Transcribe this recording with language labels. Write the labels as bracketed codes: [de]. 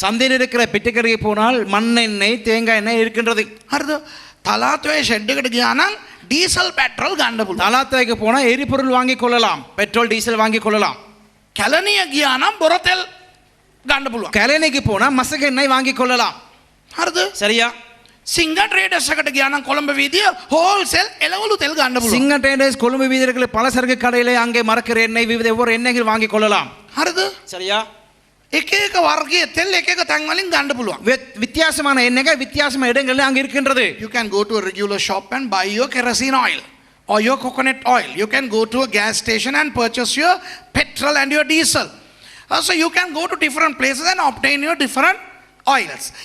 [ta] சந்தையில் இருக்கிற பெட்டிக்கடைக்கு போனால் மண்ணெண்ணெய் தேங்காய் எண்ணெய் இருக்கின்றது. [si] හරිද? තලාතුවේ ෂෙඩ් එකට ගියා නම් ඩීසල් පෙට්‍රල් ගන්න පුළුවන්. [ta] தலாத்தாய்க்கு போனா எரிபொருள் வாங்கி கொள்ளலாம், பெட்ரோல் டீசல் வாங்கி கொள்ளலாம். [si] කැලණිය ගියා නම් බොර තෙල් ගන්න පුළුවන්. [ta] கழனிக்கு போனா மசகு எண்ணெய் வாங்கி கொள்ளலாம். [si] හරිද? [ta] சரியா? [si] සිංග ට්‍රේඩර්ස් එකට ගියා නම් කොළඹ වීදිය හෝල්සේල් එළවලු තෙල් ගන්න පුළුවන්. [ta] சிங்க ட்ரேடர்ஸ் கொழும்பு வீதியில் பலசரக்கு கடையிலே அங்கே மரக்கறி எண்ணெய் விவித ஒவ்வொரு எண்ணெய்கள் வாங்கி கொள்ளலாம். [si] හරිද? [ta] சரியா? [si] එක එක වර්ගයේ තෙල් එක එක තැන් වලින් ගන්න පුළුවන්. [ta] வித்தியாசமான எண்ணெய்கள் வித்தியாசமான இடங்கள்ல அங்க இருக்கின்றது. [en] You can go to a regular shop and buy your kerosene oil or your coconut oil. You can go to a gas station and purchase your petrol and your diesel. So you can go to different places and obtain your different oils.